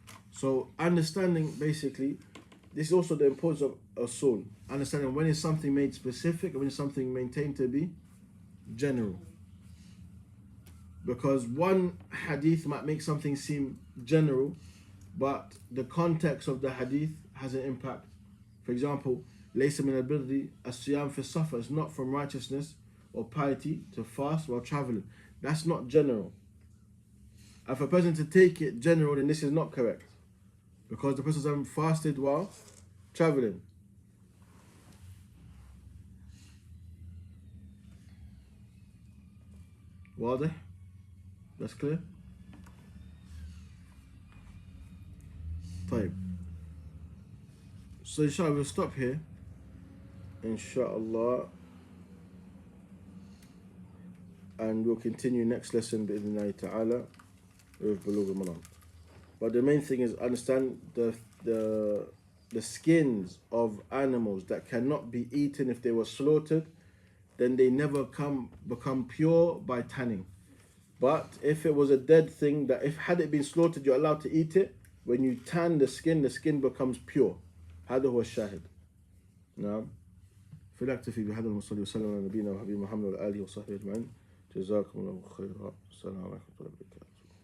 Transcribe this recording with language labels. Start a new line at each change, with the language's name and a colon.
English: So understanding, basically, this is also the importance of usul. Understanding when is something made specific and when is something maintained to be general. Because one hadith might make something seem general, but the context of the hadith has an impact. For example,
Arabic: لَيْسَ مِنَ الْبِرِّ الصِّيَامُ فِي السَّفَرِ.
English: It's not from righteousness or piety to fast while traveling. That's not general. And for a person to take it general, then this is not correct. Because the person fasted while traveling.
Arabic: واضح?
English: That's clear?
Arabic: طيب.
English: So inshallah we'll stop here. Inshallah. And we'll continue next lesson bi'idhnillahi ta'ala with Bulugh al-Maram. But the main thing is understand the skins of animals that cannot be eaten if they were slaughtered, then they never become pure by tanning. But if it was a dead thing that had it been slaughtered, you're allowed to eat it. When you tan the skin becomes pure.
Arabic: هذا هو الشاهد. نعم. فلنكتفي بهذا المصلي وسلم على نبينا وحبيب محمد وعلى آله وصحبه أجمعين. جزاكم الله خيرا. السلام عليكم ورحمة الله وبركاته.